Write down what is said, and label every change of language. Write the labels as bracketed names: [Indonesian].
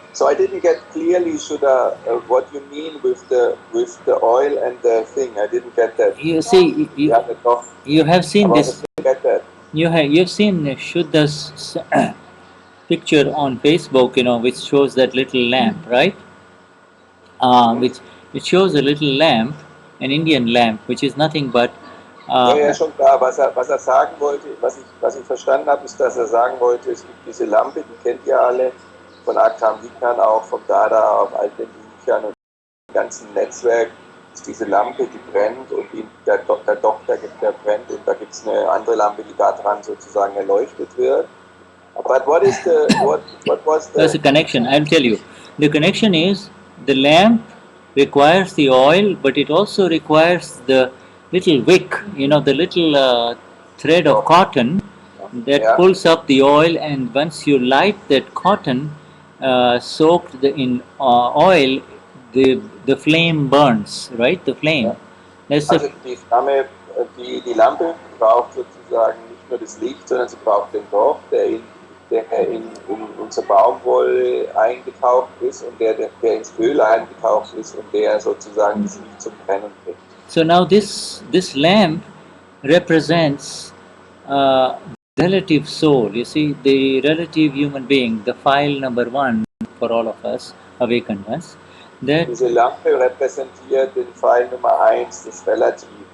[English] So I didn't get clearly what you mean with the oil and the thing. I didn't get that. You see, you have seen this. Get that. You've seen Shuddha's picture on Facebook, which shows that little lamp, right? Which it shows a little lamp, an Indian lamp, which is nothing but. [German] Ja, schon klar. Was er sagen wollte, was ich verstanden habe, ist, dass er sagen wollte, es gibt diese Lampe, die kennt ihr alle, von Akram Vignan, auch vom Dada, auf all den Büchern und im ganzen Netzwerk ist diese Lampe, die brennt und der Doktor, der brennt und da gibt es eine andere Lampe, die da dran sozusagen erleuchtet wird. [English] But what was the... There's a connection, I'll tell you. The connection is, the lamp requires the oil, but it also requires the little wick, the little thread of cotton that pulls up the oil, and once you light that cotton soaked in oil, the flame burns, right? The flame. That's [German] also die Flamme, die Lampe braucht sozusagen nicht nur das Licht, sondern sie braucht den Docht, der in unsere Baumwolle eingetaucht ist und der ins Öl eingetaucht ist und der sozusagen das Licht zum Brennen bringt. [English] So now this lamp represents relative soul. You see, the relative human being, the file number 1 for all of us, awakened ones. [German] Diese Lampe repräsentiert den Pfeil Nummer 1, das Relativ.